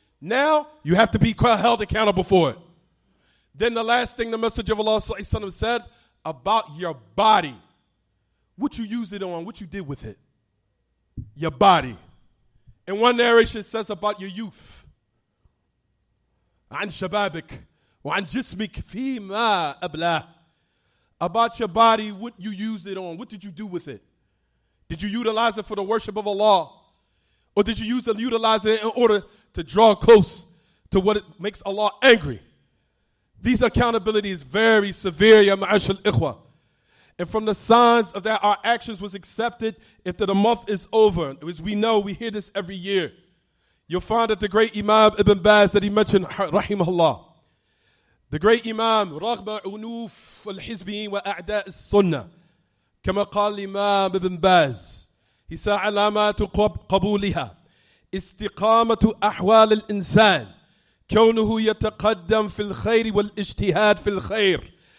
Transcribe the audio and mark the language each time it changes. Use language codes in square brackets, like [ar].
[en] Now you have to be held accountable for it. Then the last thing the Messenger of Allah said about your body. What you used it on, what you did with it. Your body. And one narration says about your youth. [ar] عن شبابك وعن جسمك فيما أبلاه. [en] About your body, what you used it on. What did you do with it? Did you utilize it for the worship of Allah? Or did you utilize it in order to draw close to what it makes Allah angry? These accountability is very severe, [ar] ya ma'ashal ikhwa. [en] And from the signs of that, our actions was accepted after the month is over. As we know, we hear this every year. You'll find that the great Imam Ibn Baz that he mentioned, rahimahullah. The great Imam, [ar] رغم عنوف الحزبيين وأعداء السنة. كما قال الإمام ابن باز. [en] He said, [ar] علامات قبولها استقامة أحوال الإنسان كونه يتقدم في الخير والاجتهاد في الخير.